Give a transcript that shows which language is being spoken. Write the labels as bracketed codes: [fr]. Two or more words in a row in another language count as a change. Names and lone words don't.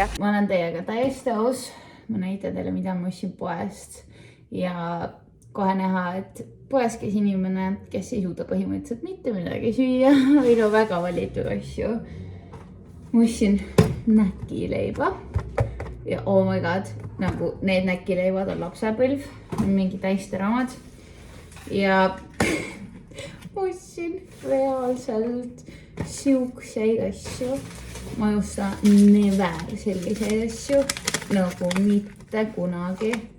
[et] Ma olen teiega täiesti aus. Ma näitan teile, mida ma ostsin poest. Ja kohe näha, et poes käis inimene, kes ei suuda põhimõtteliselt mitte midagi süüa, või no väga valitud asju. Ma ostsin näkileiba ja [en] oh my god, [et] nagu need näkileibad on lapsepõlv, mingi täisteramad ja ma ostsin reaalselt siukseid asju. Ma ei osta never selliseid asju nagu mitte kunagi.